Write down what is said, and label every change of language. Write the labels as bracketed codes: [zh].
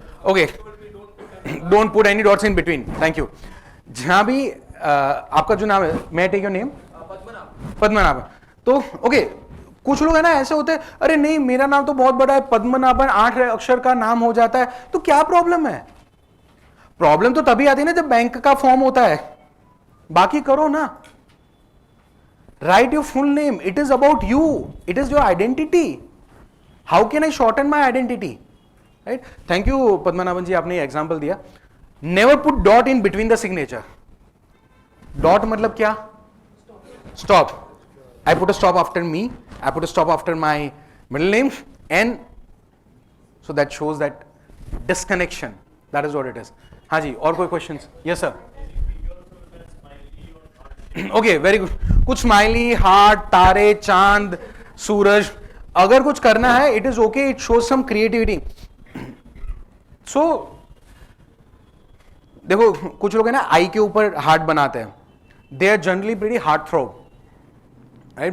[en] Okay, don't put any dots in between, thank you. [hi] जहां भी आपका जो नाम है, [en] मैं take your name, Padmanabhan. [hi] तो ओके, कुछ लोग है ना ऐसे होते हैं, अरे नहीं मेरा नाम तो बहुत बड़ा है, पद्मनाभन 8 अक्षर का नाम हो जाता है, तो क्या प्रॉब्लम है? प्रॉब्लम तो तभी आती है ना जब बैंक का फॉर्म होता है। बाकी करो ना, [en] write your full name, it is about you, it is your identity, how can I shorten my identity, right? Thank you Padmanabhan ji, [hi] आपने ये एग्जांपल दिया। [en] never put dot in between the signature। [hi] dot मतलब क्या? [en] stop। I put a stop after me, I put a stop after my middle name, and so that shows that disconnection, that is what it is। [hi] हाँ जी, और कोई questions? [en] yes sir। Okay, very good. [hi] कुछ smiley, heart, तारे, चांद, सूरज, अगर कुछ करना है [en] It is okay, it shows some creativity. [hi] सो देखो, कुछ लोग है ना आई के ऊपर हार्ट बनाते हैं, [en] they are generally pretty heart throb, [hi] right?